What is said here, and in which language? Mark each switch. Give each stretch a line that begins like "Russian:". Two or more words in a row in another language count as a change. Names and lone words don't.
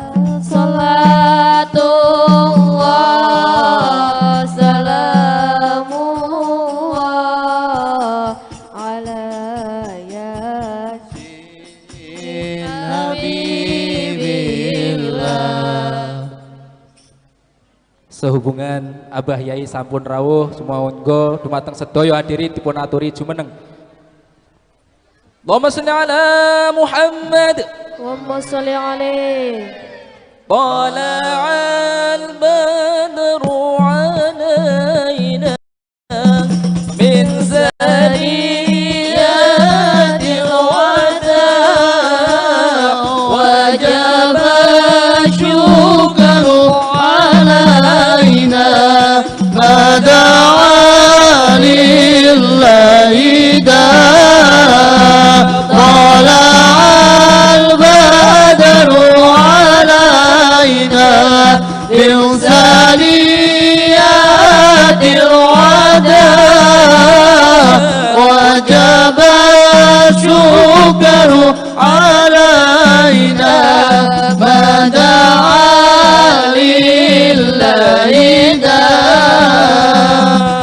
Arabic: صلاة الله سلام الله على يس حبيب الله.
Javanese: Sehubungan Abah Yai sampun rawuh sumangga dumateng sedaya hadiri dipun aturi jumeneng.
Arabic: اللهم صل على محمد. اللهم صل عليه. طلع البدر علينا من ثنيات الوداع وجب الشكر علينا ما دعا لله داع. إنسانيات الوداع وجب الشكر علينا ما دعا لله داع.